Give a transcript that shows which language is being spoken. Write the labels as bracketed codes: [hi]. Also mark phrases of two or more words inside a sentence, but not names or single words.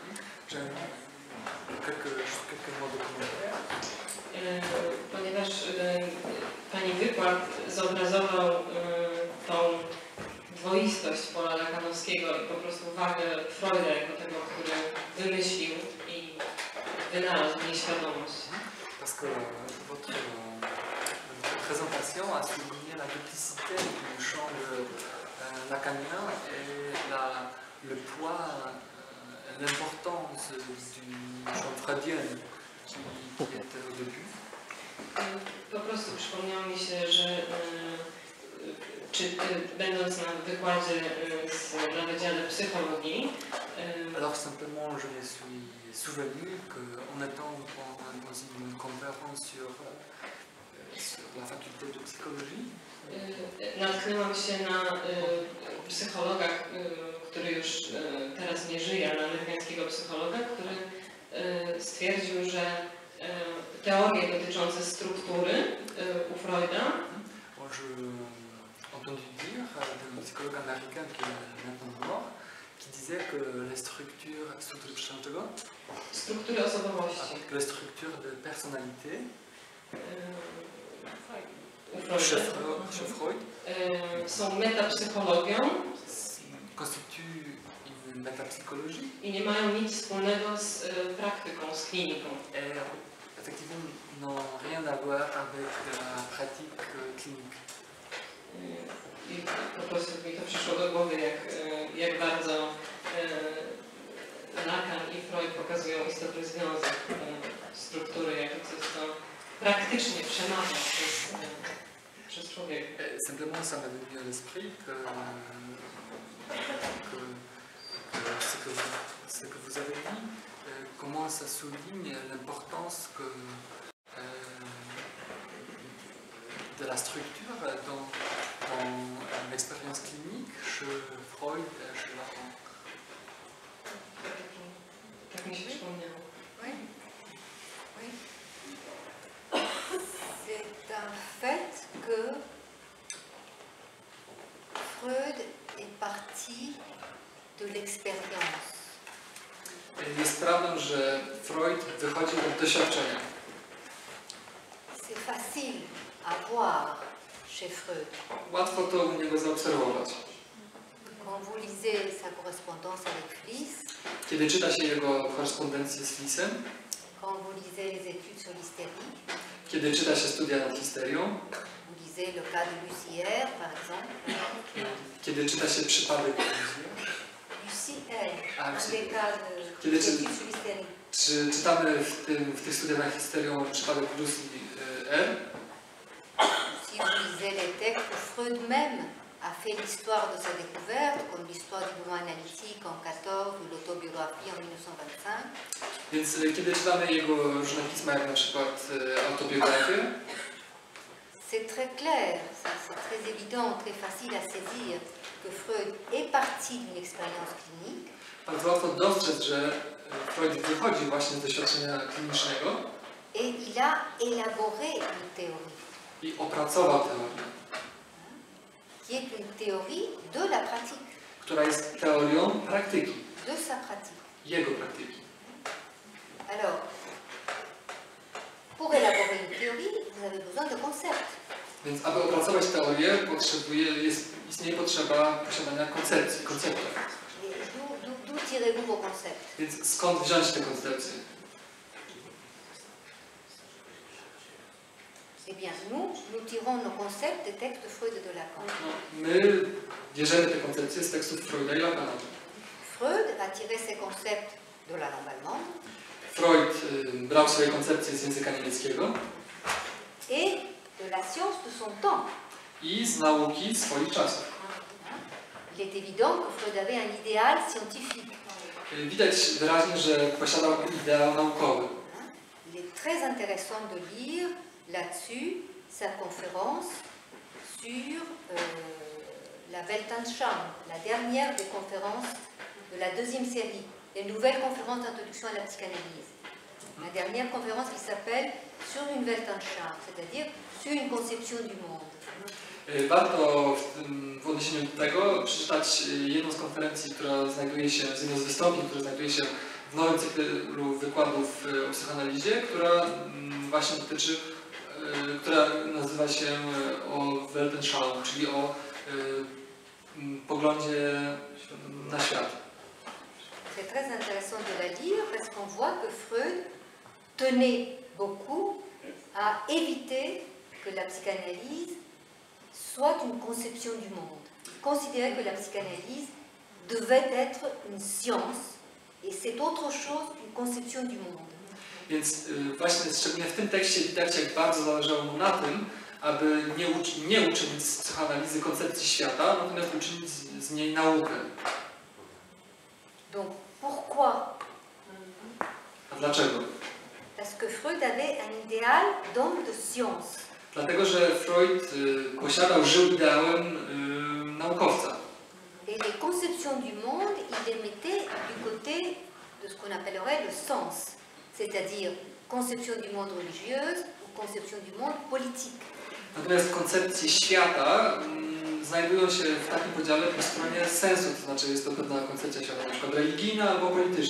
[pl] Ponieważ Pani wykład zobrazował tą dwoistość pola lakanowskiego i po prostu wagę Freuda jako tego, który wymyślił i wynalazł nieświadomość. [fr] Parce que votre présentation a souligné la duplicité du champ lacanien et le poids, l'importance du champ freudien qui était au début. [pl] Po prostu przypomniało mi się, że będąc na wykładzie na Wydziale Psychologii. [fr] Alors simplement je me suis souvenu qu'en étant dans une conférence sur la faculté de psychologie, [pl] natknęłam się na psychologa, który już teraz nie żyje, ale amerykańskiego psychologa, który stwierdził, że teorie dotyczące struktury u Freuda. [fr] J'ai entendu dire d'un psychologue américain qui est maintenant mort, qui disait que les structures [pl] osobowości, [fr] les structures de personnalité chez Freud [pl] są metapsychologią, [fr] constituent une métapsychologie [pl] i nie mają nic wspólnego z praktyką, z kliniką. [fr] Effectivement, n'ont rien à voir avec la pratique clinique. [pl] I po prostu mi to przyszło do głowy, jak bardzo Lacan i Freud pokazują istotny związek struktury, jako coś, co praktycznie przemawia przez człowieka. [fr] Simplement, ça m'est venu à l'esprit que ce que vous avez dit commence ça souligne l'importance de la structure dans l'expérience clinique chez Freud et chez Lacan. [pl] Tak mi się przypomniało. [fr] Oui. Oui. C'est un fait que Freud est parti de l'expérience. [pl] Jest prawdą, że Freud wychodził od doświadczenia. [fr] C'est facile à voir chez Freud. [pl] Łatwo to u niego zaobserwować. [fr] Quand vous lisez sa correspondance avec Fliess, [pl] Kiedy czyta się jego korespondencję z Flissem, [fr] quand vous lisez les études sur l'hystérie, [pl] kiedy czyta się studia nad histerią, [fr] vous lisez le cas de Lucière, par exemple. [pl] kiedy czyta się przypadek Lucière, Ah, [fr] un Lucière. des cas [pl] Kiedy [fr] d'études [pl] czy, [fr] sur l'hystérie. [pl] czy czytamy w tych studiach nad histerią przypadek Lucy R. [fr] Si vous lisez les textes, Freud même a fait l'histoire de sa découverte, comme l'histoire du mouvement analytique en 14 ou l'autobiographie en 1925. [pl] Więc kiedy czytamy jego różne pisma, jak na przykład autobiografię, [fr] C'est très clair, c'est très évident, très facile à saisir que Freud est parti d'une expérience clinique [pl] bardzo łatwo dostrzec, że Freud wychodzi właśnie z doświadczenia klinicznego [fr] et il a élaboré une théorie, [pl] i opracował teorię, [fr] qui est une théorie de la pratique, [pl] która jest teorią praktyki, [fr] de sa pratique. [pl] jego praktyki. [fr] Alors, pour élaborer une théorie, vous avez besoin de concepts. [pl] Więc aby opracować teorię, istnieje potrzeba posiadania koncepcji, konceptu. [fr] Et d'où tirez-vous vos concepts? [pl] Więc skąd wziąć te koncepcje? [fr] Eh bien, nous tirons nos concepts des textes de Freud et de Lacan. [pl] My bierzemy te koncepcje z tekstów Freuda i Lacana. [fr] Freud a tiré ses concepts de la langue allemande [pl] Freud brał swoje koncepcje z języka niemieckiego [fr] et de la science de son temps. [pl] i z nauki swoich czasów. [fr] Il est évident que Freud avait un idéal scientifique. [pl] Widać wyraźnie, że posiadał ideał naukowy. [fr] Il est très intéressant de lire là-dessus sa conférence sur la Weltanschauung, la dernière des conférences de la deuxième série, les nouvelles conférences d'introduction à la psychanalyse. La dernière conférence qui s'appelle Sur une Weltanschauung, c'est-à-dire sur une conception du monde. [pl] Warto w odniesieniu do tego przeczytać jedną z konferencji, która znajduje się, z jedną z wystąpień, która znajduje się w nowym cyklu wykładów o psychoanalizie, która właśnie dotyczy, która nazywa się o Weltanschauung, czyli o poglądzie na świat. [fr] C'est très intéressant de la lire parce qu'on voit que Freud tenait beaucoup à éviter que la psychanalyse soit une conception du monde. Il considérait que la psychanalyse devait être une science et c'est autre chose qu'une conception du monde. [pl] Więc właśnie szczególnie w tym tekście widać, jak bardzo zależało mu na tym, aby nie uczynić z psychoanalizy koncepcji świata, natomiast uczynić z niej naukę. [fr] Donc pourquoi? [pl] A dlaczego? [fr] Parce que Freud avait un idéal d'homme de science. [pl] Dlatego, że Freud żył ideałem naukowca. [fr] Et les conceptions du monde, il les mettait du côté de ce qu'on appellerait le sens, c'est-à-dire conception du monde religieuse ou conception du monde politique. [pl] Natomiast koncepcje świata znajdują się w takim podziale po stronie sensu, to znaczy jest to pewna koncepcja świata, na przykład religijna albo polityczna.